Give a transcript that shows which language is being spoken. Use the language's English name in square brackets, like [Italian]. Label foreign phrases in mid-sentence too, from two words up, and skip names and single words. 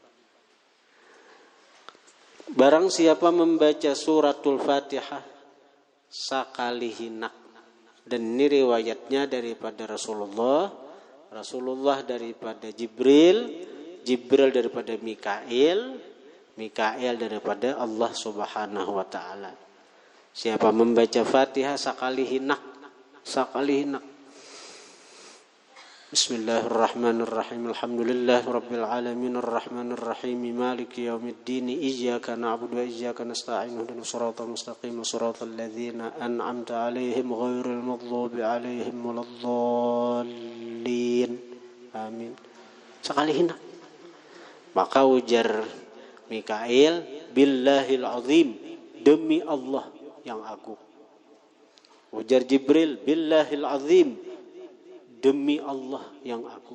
[Banjar] Barang siapa membaca suratul Fatihah sakali hinak, dan ini riwayatnya daripada Rasulullah daripada Jibril daripada Mikail daripada Allah [Arabic] سبحانه وتعالى. [Banjar] Siapa membaca Fatihah sakali hinak. [Arabic] بسم الله الرحمن الرحيم. الحمد لله رب العالمين الرحمن الرحيم مالك يوم الدين إياك نعبد وإياك نستعين اهدنا الصراط المستقيم صراط الذين أنعمت عليهم غير المغضوب عليهم ولا الضالين. [Banjar] Amin. Sekali hinak. Maka ujar Mikail, [Arabic] بالله العظيم, [Banjar] demi Allah yang agung. Ujar Jibril, [Arabic] بالله العظيم, [Banjar] demi Allah yang agung.